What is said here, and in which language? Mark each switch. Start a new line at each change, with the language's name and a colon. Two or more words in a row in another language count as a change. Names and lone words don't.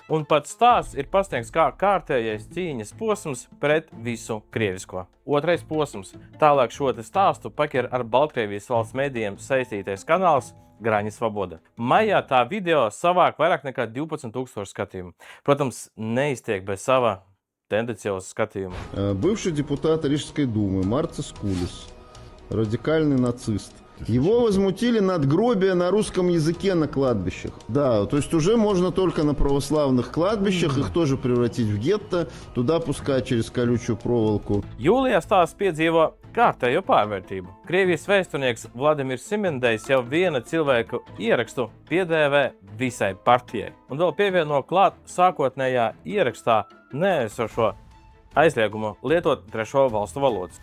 Latvian: Un pats stāsts ir pasniegts kā kārtējais cīņas posms pret visu krievisko. Otrais posms. Tālāk šo stāstu paķer ar Baltkrievijas valsts medijiem saistītais kanāls Graņa Svoboda. Maijā tā video savāk vairāk nekā 12,000 skatījumu. Protams, neiztiek bez sava tendencioza skatījuma.
Russian: Бывший депутат Рижской думы Марцис Кулис, радикальный нацист. Его возмутили надгробия на русском языке на кладбищах. Да, то есть уже можно только на православных кладбищах, их тоже превратить в гетто, туда пускать через колючую проволоку.
Latvian: Jūlijā stāsts piedzīvo kārtējo pārvērtību. Krievijas vēsturnieks Vladimirs Simendejs jau viena cilvēku ierakstu piedēvē visai partijai. Un vēl pievieno klāt sākotnējā ierakstā neesošo aizliegumu lietot trešo valstu valodas.